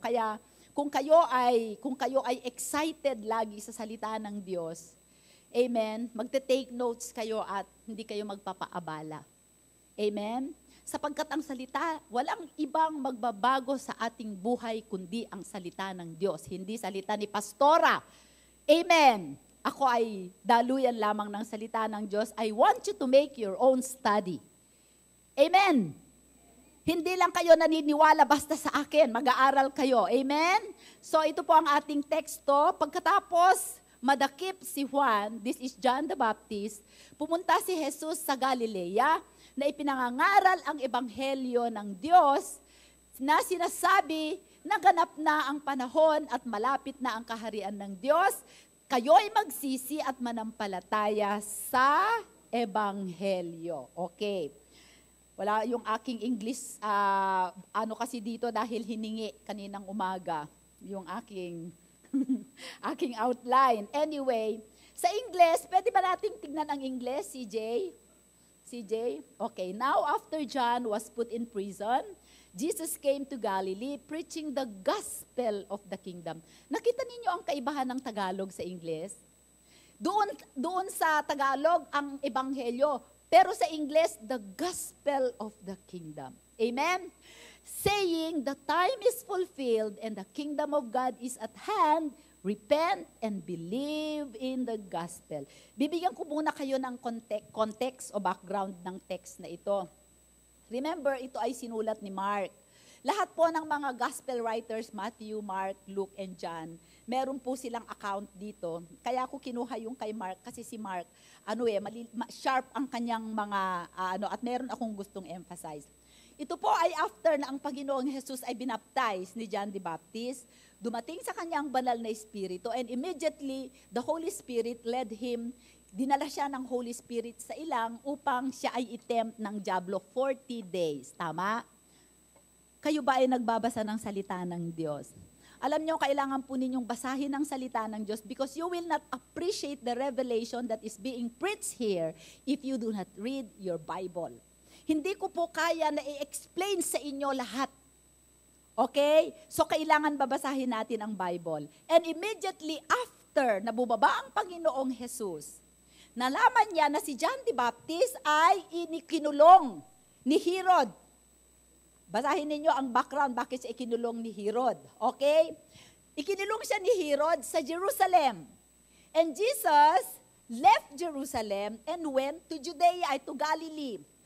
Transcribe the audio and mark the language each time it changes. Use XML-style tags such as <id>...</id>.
<tl>Kaya, kung kayo ay excited lagi sa salita ng Diyos, amen, magte-take notes kayo at hindi kayo magpapaabala. Amen? Sapagkat ang salita, walang ibang magbabago sa ating buhay kundi ang salita ng Diyos, hindi salita ni Pastora. Amen. Ako ay daluyan lamang ng salita ng Diyos.</tl> <en>I want you to make your own study. Amen.</en> <tl>Hindi lang kayo naniniwala basta sa akin, mag-aaral kayo. Amen? So ito po ang ating teksto. Pagkatapos, madakip si Juan,</tl> <en>this is John the Baptist,</en> <tl>pumunta si Jesus sa Galilea na ipinangangaral ang ebanghelyo ng Diyos na sinasabi na ganap na ang panahon at malapit na ang kaharian ng Diyos. Kayo'y magsisi at manampalataya sa ebanghelyo. Okay. Wala yung aking English, kasi dito dahil hiningi kaninang umaga, yung aking aking outline. Anyway, sa English, pwede ba nating tignan ang English, CJ? CJ?</tl> <en>Okay, now after John was put in prison, Jesus came to Galilee preaching the gospel of the kingdom.</en> <tl>Nakita ninyo ang kaibahan ng Tagalog sa English? Doon sa Tagalog, ang ebanghelyo. Pero sa English,</tl> <en>the gospel of the kingdom.</en> <tl>Amen?</tl> <en>Saying, the time is fulfilled and the kingdom of God is at hand. Repent and believe in the gospel.</en> <tl>Bibigyan ko muna kayo ng context o background ng text na ito. Remember, ito ay sinulat ni Mark. Lahat po ng mga gospel writers, Matthew, Mark, Luke, and John, meron po silang account dito. Kaya ako kinuha yung kay Mark kasi si Mark, sharp ang kanyang mga, at meron akong gustong emphasize. Ito po ay after na ang Panginoong Jesus ay binaptize ni John the Baptist, dumating sa kanyang banal na espiritu,</tl> <en>and immediately, the Holy Spirit led him,</en> <tl>dinala siya ng Holy Spirit sa ilang upang siya ay itempt ng dyablo 40 days. Tama? Kayo ba ay nagbabasa ng salita ng Diyos? Alam nyo, kailangan po ninyong basahin ang salita ng Diyos</tl> <en>because you will not appreciate the revelation that is being preached here if you do not read your Bible.</en> <tl>Hindi ko po kaya na i-explain sa inyo lahat. Okay? So, kailangan babasahin natin ang Bible.</tl> <en>And immediately after</en> <tl>na bumaba ang Panginoong Jesus, nalaman niya na si John the Baptist ay inikinulong ni Herod. Basahin ninyo ang background, bakit siya ikinulong ni Herod. Okay? Ikinulong siya ni Herod sa Jerusalem.</tl> <en>And Jesus left Jerusalem and went to Judea, to Galilee.</en>